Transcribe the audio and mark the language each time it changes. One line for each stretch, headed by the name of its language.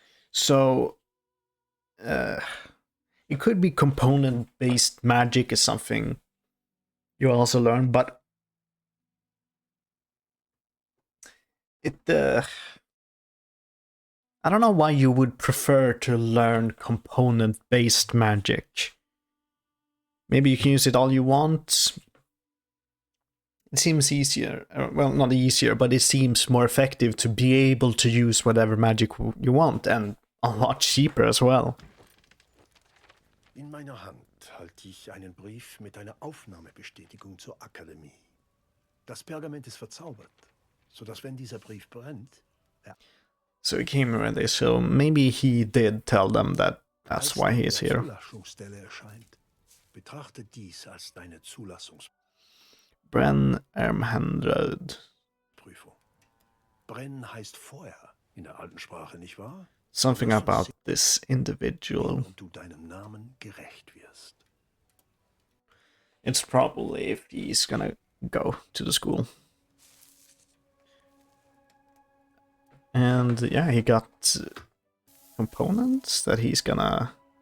English: So, it could be component-based magic is something you also learn, but I don't know why you would prefer to learn component-based magic. Maybe you can use it all you want. It seems easier. Well, not easier, but it seems more effective to be able to use whatever magic you want, and a lot cheaper as well.
German: In meiner Hand halte ich einen Brief mit einer Aufnahmebestätigung zur Akademie. Das Pergament ist verzaubert, sodass wenn dieser Brief brennt...
English: So he came ready, so maybe he did tell them that that's why he is here.
German: Zulassungsstelle erscheint, betrachte dies als deine Zulassungs... Bren Ermhandred. Prüfung. Brennen heißt Feuer in der alten Sprache, nicht wahr?
English: Something about this individual.
German: Und du deinem Namen gerecht wirst.
English: It's probably if he's gonna go to the school. And yeah, he got components that he's gonna...